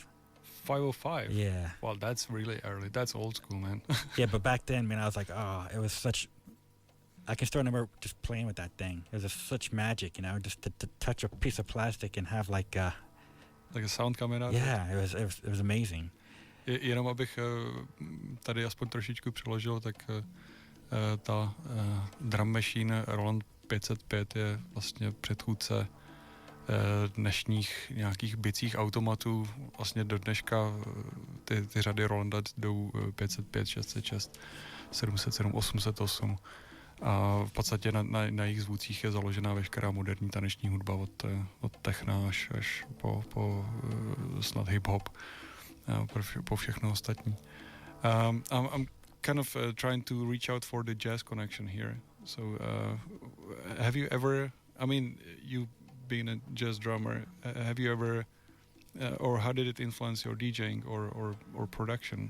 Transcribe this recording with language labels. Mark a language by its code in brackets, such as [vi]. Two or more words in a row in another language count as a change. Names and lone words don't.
[en] 505? Yeah. Well, that's really early. That's old school, man. Yeah, but back then, man, I was like, it was such... I can still remember just playing with that thing. It was just such magic, just to touch a piece of plastic and have like a sound coming out? Yeah, it was amazing. [cs] Jenom abych tady aspoň trošičku přeložil, tak ta [en] drum machine [cs] Roland 505 je vlastně předchůdce dnešních nějakých bicích automatů. Vlastně do dneška ty řady Rolanda jdou 505, 606, 707, 808. A v podstatě na jejich zvucích je založená veškerá moderní taneční hudba od techna až po snad hip-hop, po všechno ostatní. [en] I'm kind of trying to reach out for the jazz connection here. So have you ever, you being a jazz drummer, have you ever, or how did it influence your DJing or production?